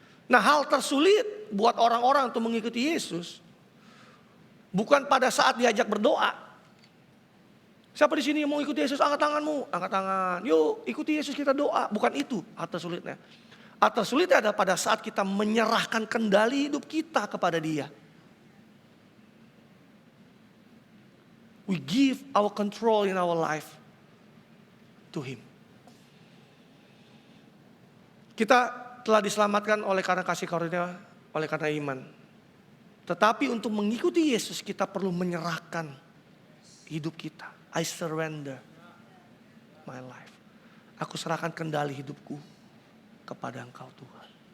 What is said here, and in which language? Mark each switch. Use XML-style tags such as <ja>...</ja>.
<id>Nah, hal tersulit buat orang-orang untuk mengikuti Yesus bukan pada saat diajak berdoa. Siapa di sini yang mau ikuti Yesus? Angkat tanganmu, angkat tangan. Yuk, ikuti Yesus, kita doa. Bukan itu hal tersulitnya. Atau sulitnya ada pada saat kita menyerahkan kendali hidup kita kepada Dia.</id> <en>We give our control in our life to Him.</en> <id>Kita telah diselamatkan oleh karena kasih karunia, oleh karena iman. Tetapi untuk mengikuti Yesus kita perlu menyerahkan hidup kita.</id> <en>I surrender my life.</en> <id>Aku serahkan kendali hidupku kepada Engkau Tuhan.</id>